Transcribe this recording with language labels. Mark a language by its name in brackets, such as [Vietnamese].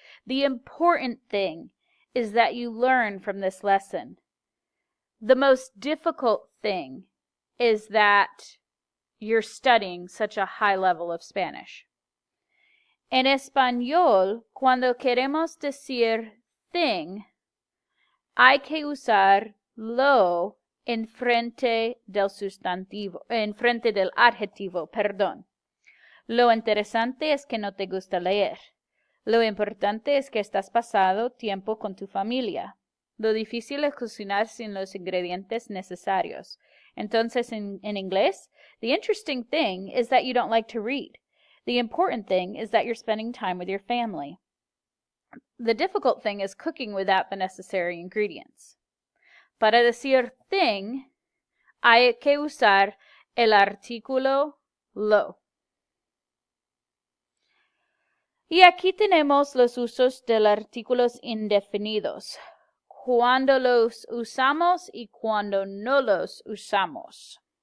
[English] The important thing is that you learn from this lesson. The most difficult thing is that you're studying such a high level of Spanish. [Spanish] En español, cuando queremos decir thing, hay que usar lo en frente del sustantivo, en frente del adjetivo, perdón. Lo interesante es que no te gusta leer. Lo importante es que estás pasando tiempo con tu familia. Lo difícil es cocinar sin los ingredientes necesarios. Entonces, en inglés, [English] the interesting thing is that you don't like to read. The important thing is that you're spending time with your family. The difficult thing is cooking without the necessary ingredients. [Spanish] Para decir thing, hay que usar el artículo lo. Y aquí tenemos los usos de los artículos indefinidos, cuando los usamos y cuando no los usamos.